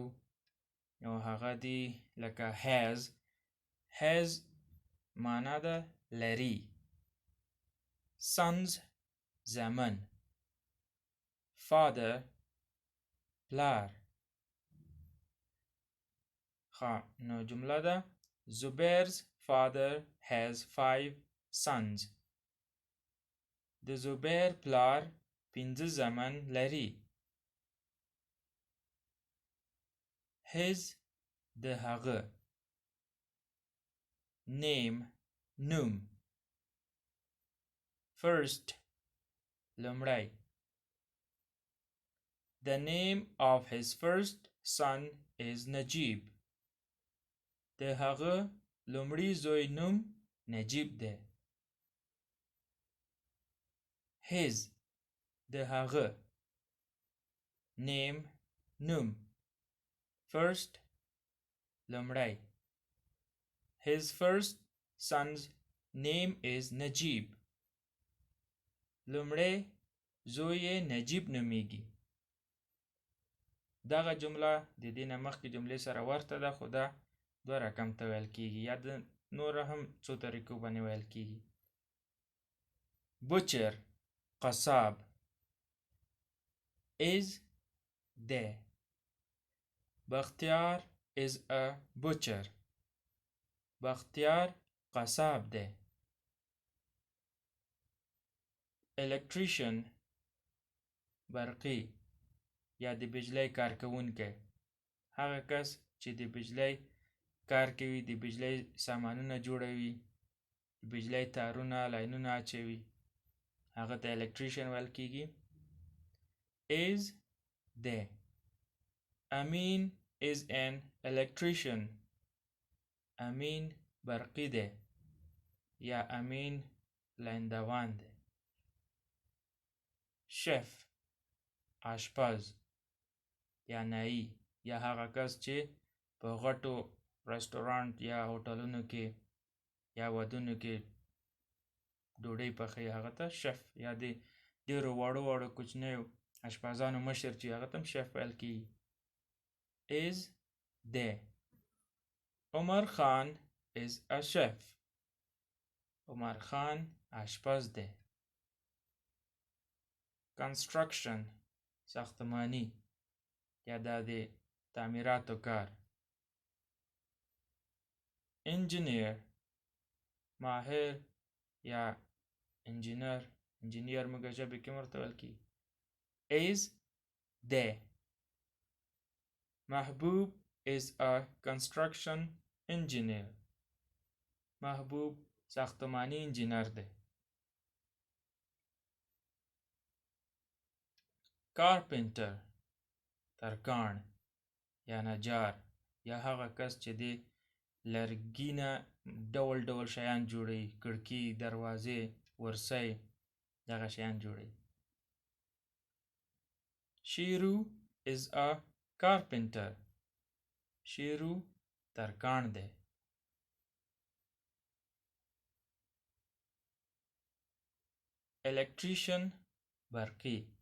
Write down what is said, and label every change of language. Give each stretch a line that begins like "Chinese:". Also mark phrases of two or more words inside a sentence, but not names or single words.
Pashto: او هغه دی لکه has معنا ده لري، sons زامن، father پلار. نو جمله ده
English: Zubair's father has 5 sons.
Pashto: د زبیر پلار 5 زامن لري. his د هغه، name نوم، first لومړی.
English: The name of his first son is Najib.
Pashto: د هغه لومړی زوی نوم نجیب دی. his د هغه، name نوم، first لومړی.
English: His first son's name is Najib.
Pashto: لومړی زوی نجیب نومیږي. دغه جمله د دې نه مخکې جملې سره ورته ده، خو دا 2 رقم ته ویل کیږي، یا د نور هم څو طریقو باندې ویل کیږي. butcher قصاب، is ده.
English: بختیار is a butcher.
Pashto: بختیار قصاب ده. electrician برقی یا د بجلی کارکوونکی، هغه کس چې د بجلی کار کوي، د بجلی سامانونه جوړوي، د بجلی تارونه لاینونه اچوي، هغه ته electrician ویل کیږي.
English: is ده. امین is an electrician.
Pashto: امین برقی ده یا امین لاندوان ده. شف آشپز یا نایی، یا هغه کس چې په غټو رستورانت یا هوټلونو کې یا ودونو کې ډوډۍ پخوي، هغه ته شف، یا د ډیرو واړو واړو کوچنیو اشپزانو مشر چې هغه ته شف ویل کیږي.
English: is ده. عمر خان is a chef.
Pashto: عمر خان آشپز ده. construction ساختمانی یا د تعمیراتو کار. engineer ماهر یا انجینیر موږ ژبه کې ورته ویل کیږي.
English: is ده. محبوب is a construction engineer.
Pashto: محبوب ساختمانی انجینر ده. carpenter ترکاڼ یا نجار یا هغه کس چې د لرګي نه ډول ډول شیان جوړوي، کړکۍ، دروازې، ورسۍ، دغه شیان جوړوي.
English: شیرو is a carpenter.
Pashto: شیرو ترکاڼ دی. electrician برقی.